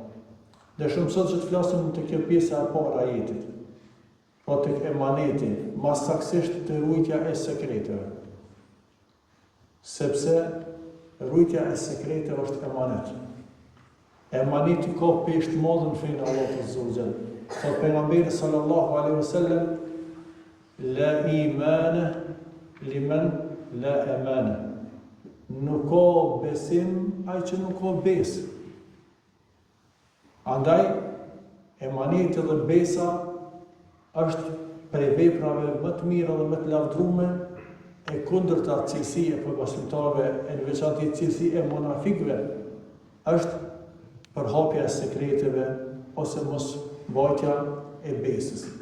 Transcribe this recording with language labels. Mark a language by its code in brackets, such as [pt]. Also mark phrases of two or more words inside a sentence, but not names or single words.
[sq] Dhe shumë sot që të flasim të kjo pjesë e parë ajetit, po tek emaneti, mas saksisht të ruajtja e sekreteve. Sepse ruajtja e sekreteve është emanet. Emaneti ka peshë të madhe në fenë Allahut [ar] عز وجل. [sq] Thot pejgamberi [ar] صلى الله عليه وسلم: "لا إيمان لمن لا أمانة." [sq] Nuk ka besim ai që nuk ka besë. Andaj, emaneti dhe besa është prej veprave më të mira dhe më të lavdrume, e kundërta cilësi e besimtarëve, e në veçantë cilësi e munafikëve, është përhapja e sekreteve ose mos mbajtja e besës.